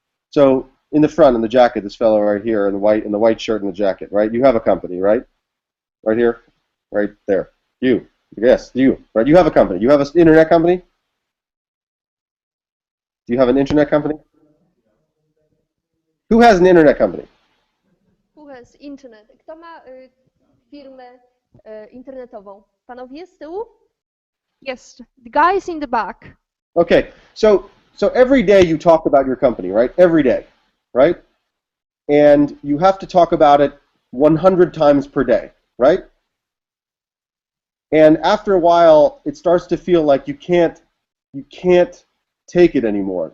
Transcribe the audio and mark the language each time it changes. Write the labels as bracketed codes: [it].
[en] So in the front, in the jacket, this fellow right here in the white shirt and the jacket, right? You have a company, right? Right here, right there. You, yes, you, right? You have a company. You have an internet company. Do you have an internet company? Who has an internet company? Who has internet? [pl] Kto ma firmę internetową? Panowie z tyłu? [en] Yes, the guys in the back. Okay, so every day you talk about your company, right? Every day, right? And you have to talk about it 100 times per day, right? And after a while, it starts to feel like you can't take it anymore.